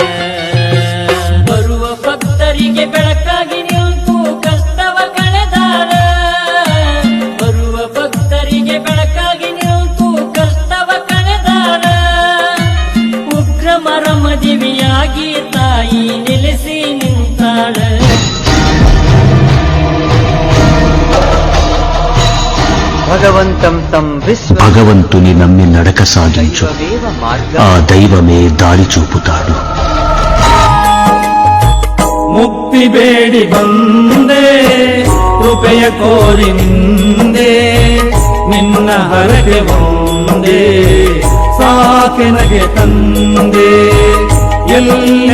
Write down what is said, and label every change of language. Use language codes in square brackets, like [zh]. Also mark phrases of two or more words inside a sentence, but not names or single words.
[kn] ಬರುವ ಭಕ್ತರಿಗೆ ಬೆಳಕಾಗಿ ನಿಂತು ಕಷ್ಟವ ಕಳೆದಾರ. ಬರುವ ಭಕ್ತರಿಗೆ ಬೆಳಕಾಗಿ ನಿಂತು ಕಷ್ಟವ ಕಳೆದಾರ. ಉಗ್ರ ಮರಮದಿವಿಯಾಗಿ ತಾಯಿ ನೆಲೆಸಿ ನಿಂತಾಳ. [te] భగవంతుని నమ్మి నడక సాగించు, ఆ దైవమే దారి చూపుతాడు. [kn] ಮುಕ್ತಿ ಬೇಡಿ ಬಂದೆ, ಕೃಪೆಯ ಕೋರಿ ನಿಂದೆ, ನಿನ್ನ ಹರಕೆ ಒಂದೇ ಸಾಕೆನಗೆ ತಂದೆ. ಎಲ್ಲ